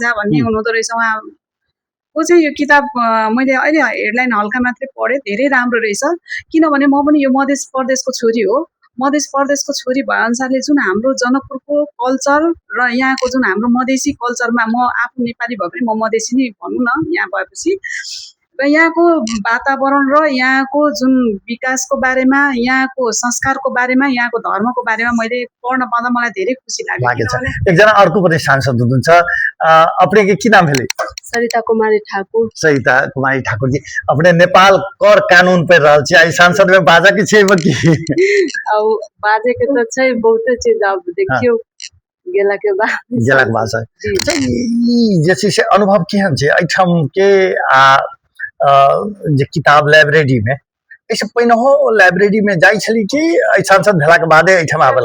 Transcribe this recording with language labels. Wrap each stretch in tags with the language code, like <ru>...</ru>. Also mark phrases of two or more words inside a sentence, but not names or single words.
<ne>झा भन्ने हुनुहुँदो रहेछ उहाँको चाहिँ यो किताब मैले अहिले हेडलाइन हल्का मात्रै पढेँ धेरै राम्रो रहेछ किनभने म पनि यो मध्य प्रदेशको छोरी हो मध्य प्रदेशको छोरी भए अनुसारले जुन हाम्रो जनकपुरको कल्चर र यहाँको जुन हाम्रो मधेसी कल्चरमा म आफू नेपाली भए पनि म मधेसी नै भनौँ न यहाँ भएपछि र यहाँको वातावरण र यहाँको जुन विकासको बारेमा यहाँको संस्कारको बारेमा यहाँको धर्मको बारेमा मैले पढ्न पाउँदा मलाई धेरै खुसी लाग्यो एकजना अर्को पनि सांसद हुनुहुन्छ</ne> <mai>अपने के की नाम है सरिता कुमारी ठाकुर जी अपने नेपाल कर कानून पे रहल छी आई संसद में बाजा के छै कि अब बाजे के तो छै बहुते चीज अब देखियो गेला के बाद जैसे से अनुभव केहन छै एठम के जे किताब लाइब्रेरी में ऐसे पहिने हो लाइब्रेरी में जाई छली कि सांसद भेला के बादे एठम आबल</mai>